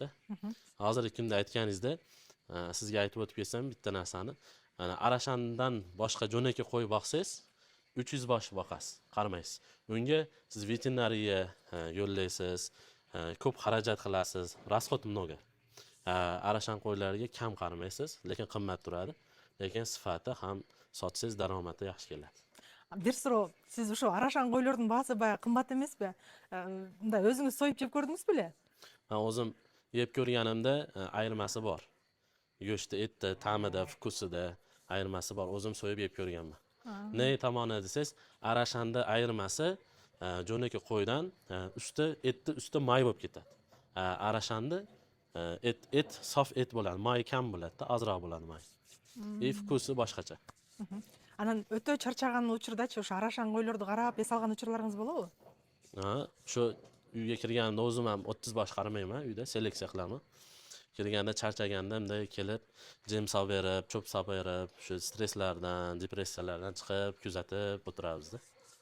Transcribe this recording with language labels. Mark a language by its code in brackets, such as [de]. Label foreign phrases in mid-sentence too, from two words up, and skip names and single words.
[uz] Hozirgi kunda aytganingizda sizga aytib o'tib ketsam bitta narsani, arashandan boshqa jo'naki qo'y boqsangiz 300 bosh boqasiz, qaramaysiz. Unga siz veterinariya yo'llaysiz, ko'p xarajat qilasiz, [ru] расход много. [uz] Arashan qo'ylariga kam qaramaysiz, lekin qimmat turadi. Lekin sifati ham sotsangiz daromadi yaxshi keladi. [ky] Бир суроо, сиз ошо арашан койлордун баасы баягы кымбат эмеспи? Мындай өзүңүз союп жеп көрдүңүзбү беле? [uz] Men o'zim yeb ko'rganimda ayirmasi bor. Go'shtda, etda, ta'mida, vkusida ayirmasi bor. O'zim so'yib yeb ko'rganman. Ne tomoni desangiz, arashanda ayirmasi jo'naki qo'ydan etni usti may bo'lib ketadi. Arashanda et sof et bo'ladi, may kam bo'ladi, ozroq bo'ladi may. Vkusi boshqacha. [ky] Анан өтө чарчаган учурдачы ошо арашан койлорду карап эс алган учурларыңыз болобу? [uz] Shu uyga kirganimda o'zim ham 30 bosh qaramayman, uyda seleksiya qilaman. Kirganda charchaganda bunday kelib, jem solib berib, cho'p solib berib, shu stresslardan, depressiyalardan chiqib, kuzatib o'tiramiz-da.